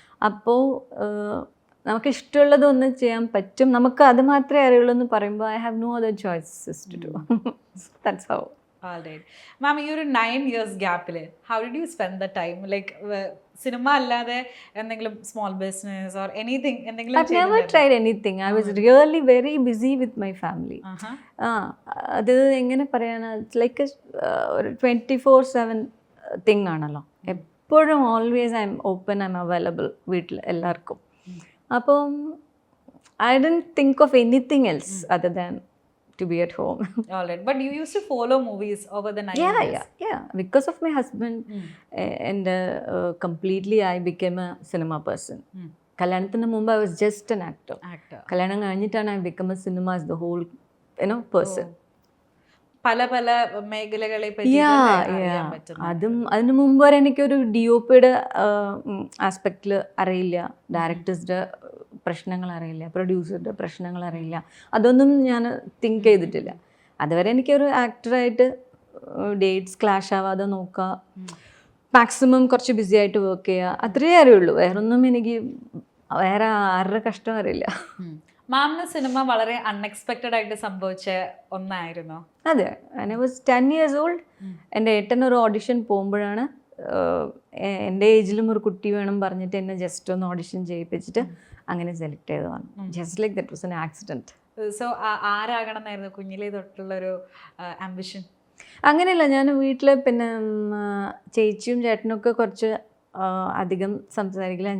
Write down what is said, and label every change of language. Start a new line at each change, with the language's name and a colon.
Malayalam: അപ്പോൾ നമുക്ക് ഇഷ്ടമുള്ളതൊന്ന് ചെയ്യാൻ പറ്റും, നമുക്ക് അത് മാത്രമേ അറിയുള്ളൂ എന്ന് പറയുമ്പോൾ
English: I have no other choices to do. That's how. Alright.
Malayalam: മാം, ഈ ഒരു 9 years ഗ്യാപ്പിൽ
English: How did you spend the time?
Malayalam: Like cinema അല്ലാതെ എന്തെങ്കിലും
English: small business or anything
Malayalam: എന്തെങ്കിലും?
English: I've never tried anything. I was really very busy with my family.
Malayalam: അത് എങ്ങനെ പറയാനാ, like ഒരു 24/7 തിങ് ആണല്ലോ.
English: എപ്പോഴും always I'm open, I'm available
Malayalam: വീട്ടിൽ എല്ലാവർക്കും.
English: അപ്പം I didn't think of anything else other than to be at home. All right. But you used to follow movies over the 9 years. Yeah. Because of my husband, and completely I became a cinema person.
Malayalam: കല്യാണത്തിന് മുമ്പ്
English: I was just an actor.
Malayalam: കല്യാണം കഴിഞ്ഞിട്ടാണ്
English: I become a cinema as the whole, person.
Malayalam: പല പല മേഖലകളെ പറ്റി അറിയാൻ പറ്റും. അതും അതിന് മുമ്പ് വരെ എനിക്കൊരു DOPയുടെ ആസ്പെക്റ്റിൽ അറിയില്ല, ഡയറക്ടേഴ്സിൻ്റെ പ്രശ്നങ്ങൾ അറിയില്ല, പ്രൊഡ്യൂസറുടെ പ്രശ്നങ്ങൾ അറിയില്ല, അതൊന്നും ഞാൻ തിങ്ക് ചെയ്തിട്ടില്ല. അതുവരെ എനിക്കൊരു ആക്ടറായിട്ട് ഡേറ്റ്സ് ക്ലാഷ് ആവാതെ നോക്കുക, മാക്സിമം കുറച്ച് ബിസി ആയിട്ട് വർക്ക് ചെയ്യുക, അത്രയേ അറിയുള്ളൂ. വേറൊന്നും എനിക്ക് വേറെ ആരുടെ കഷ്ടം അറിയില്ല. മാമിന് സിനിമ വളരെ അൺഎക്സ്പെക്റ്റഡ് ആയിട്ട് സംഭവിച്ച ഒന്നായിരുന്നോ?
English: അതെ, I was 10 years old.
Malayalam: എൻ്റെ ഏട്ടൻ ഒരു ഓഡിഷൻ പോകുമ്പോഴാണ് എൻ്റെ ഏജിലും ഒരു കുട്ടി വേണം പറഞ്ഞിട്ട് എന്നെ ജസ്റ്റ് ഒന്ന് ഓഡിഷൻ ചെയ്യിപ്പിച്ചിട്ട് അങ്ങനെ സെലക്ട് ചെയ്തതാണ്.
English: Just like that was an accident.
Malayalam: So ആരാകണം എന്നായിരുന്നു കുഞ്ഞിലേ തൊട്ടുള്ളൊരു ആംബിഷൻ? അങ്ങനെയല്ല, ഞാൻ വീട്ടിൽ പിന്നെ ചേച്ചിയും ചേട്ടനൊക്കെ കുറച്ച് അധികം സംസാരിക്കില്ല.